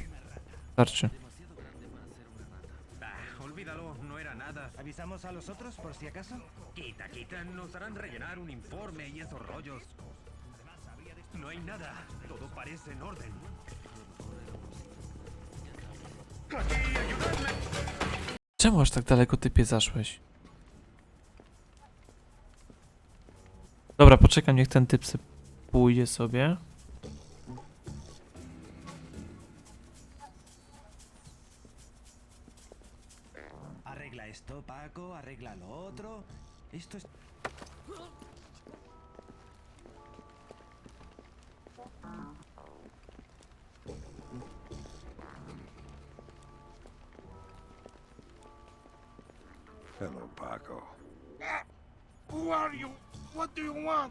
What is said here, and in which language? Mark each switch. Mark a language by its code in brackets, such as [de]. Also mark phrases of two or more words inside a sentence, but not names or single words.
[pl] Starczy. [es] Olvídalo, no era nada. ¿Avisamos a los otros por si acaso? Quita, quita, nos harán rellenar un informe y esos rollos. No hay nada, todo parece en orden. [pl] Czemu aż tak daleko typie zaszłeś? Dobra, poczekam, niech ten typ pójdzie sobie. [es] Arregla esto, Paco, arregla lo otro. Esto es... [en] Hello, Paco. Who are you? What do you want?